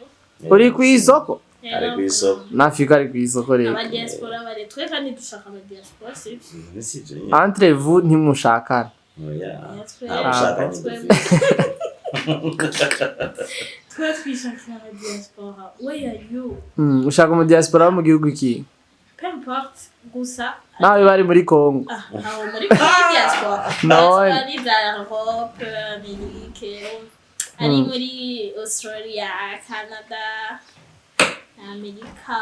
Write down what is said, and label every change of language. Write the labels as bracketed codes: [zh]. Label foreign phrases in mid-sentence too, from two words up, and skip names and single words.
[rn] Uri kwisoko? Ari kwisoko. Na Fiko ari kwisoko rero. Aba diaspora bari twe kandi dushaka aba diaspora sivyo. Nisije. [fr] Entre vous [rn] ntimushakana. Oya. Twe twishakira aba diaspora. [en] Where are you? [rn] Ushaka mu diaspora wo mu gihugu ki? [fr] Peu importe [rn] gusa. Nawe bari muri Congo. Aho muri diaspora. Ari za Europe, Amerique, ari muri Australia, Canada, America.